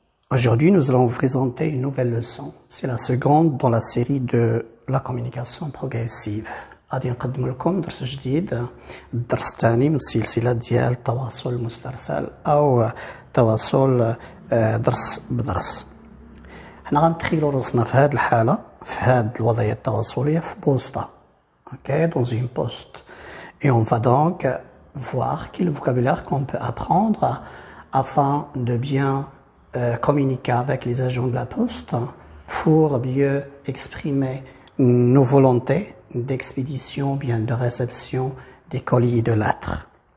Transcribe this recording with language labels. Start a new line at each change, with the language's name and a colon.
French: Aujourd'hui, nous allons vous présenter une nouvelle leçon. C'est la seconde dans la série de la communication progressive.
Arabic: غادي نقدم لكم درس جديد، الدرس الثاني من السلسلة ديال التواصل المسترسل أو تواصل درس بدرس. حنا غنتخيلوا راسنا في هذه الحالة، في هذه الوضعية التواصلية في بوسطة.
French: OK, dans une poste. Et on va donc voir quel vocabulaire qu'on peut apprendre afin de bien communiquer avec les agents de la poste pour mieux exprimer nos volontés d'expédition, bien de réception des colis et de lettres.